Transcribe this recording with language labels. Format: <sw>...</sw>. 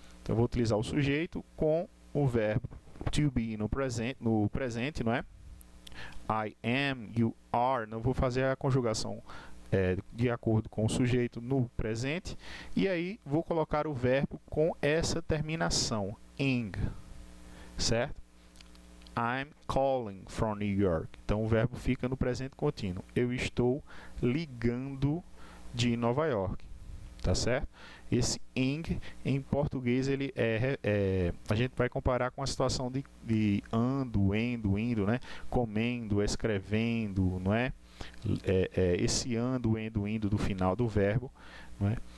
<pt>Então, eu vou utilizar o sujeito com o verbo to be no presente, não é?</pt> <en>I am, you are.</en> <pt>Não vou fazer a conjugação de acordo com o sujeito no presente. E aí vou colocar o verbo com essa terminação, ing, certo?</pt> <en>I'm calling from New York.</en> <pt>Então o verbo fica no presente contínuo. Eu estou ligando de Nova York. Tá certo? Esse ing, em português, ele a gente vai comparar com a situação de ando, indo, né? Comendo, escrevendo, não é? Esse ando, indo do final do verbo, não é?</pt>